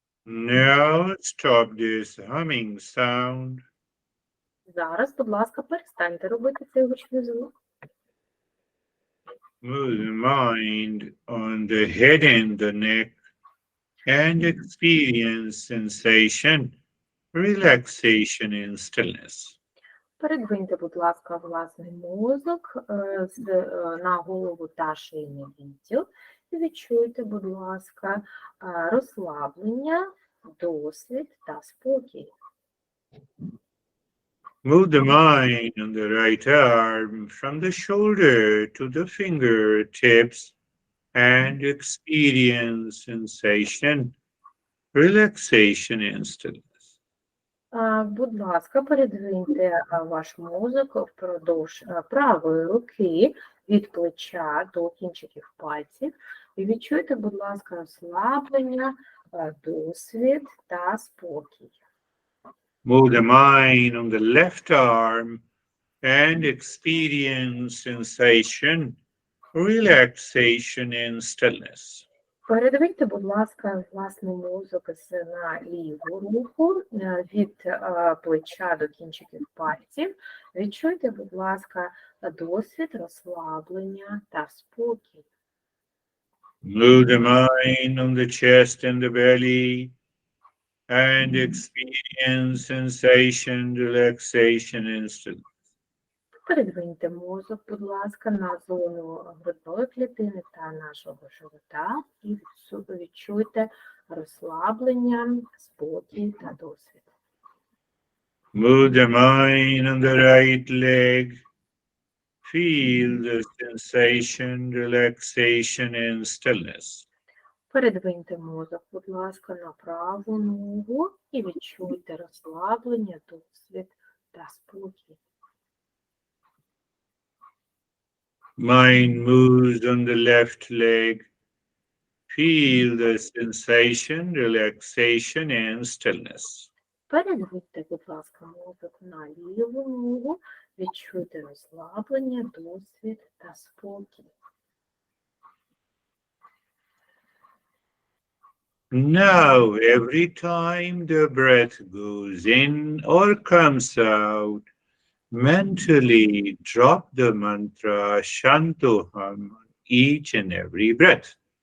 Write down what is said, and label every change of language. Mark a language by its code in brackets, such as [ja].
[en] Now stop this humming sound. [uk] Зараз, будь ласка, перестаньте робити цей гучний звук. [en] Move the mind on the head and the neck and experience sensation, relaxation, and stillness. [uk] Передвиньте, будь ласка, власний мозок на голову та шийний відділ. І відчуйте, будь ласка, розслаблення, досвід та спокій. [en] Move the mind on the right arm from the shoulder to the fingertips and experience sensation, relaxation, and stillness. [uk] Будь ласка, передвиньте ваш мозок впродовж правої руки від плеча до кінчиків пальців. І відчуйте, будь ласка, розслаблення, досвід та спокій. [en] Move the mind on the left arm and experience sensation, relaxation, and stillness. [uk] Передвиньте, будь ласка, власний мозок на ліву руку від плеча до кінчиків пальців. Відчуйте, будь ласка, досвід розслаблення та спокій. [en] Move the mind on the chest and the belly and experience sensation, relaxation, and stillness. [uk] Передвиньте мозок, будь ласка, на зону грудної клітини та нашого живота і відчуйте розслаблення, спокій та досвід. [en] Move the mind on the right leg. Feel the sensation, relaxation, and stillness. [uk] Передвиньте мозок, будь ласка, на праву ногу і відчуйте розслаблення, досвід та спокій. [en] Mind moves on the left leg. Feel the sensation, relaxation, and stillness. [uk] Передвиньте, будь ласка, мозок на ліву ногу, відчуйте розслаблення, досвід та спокій. [en] Now, every time the breath goes in or comes out, mentally drop the mantra Shantoham on each and every breath.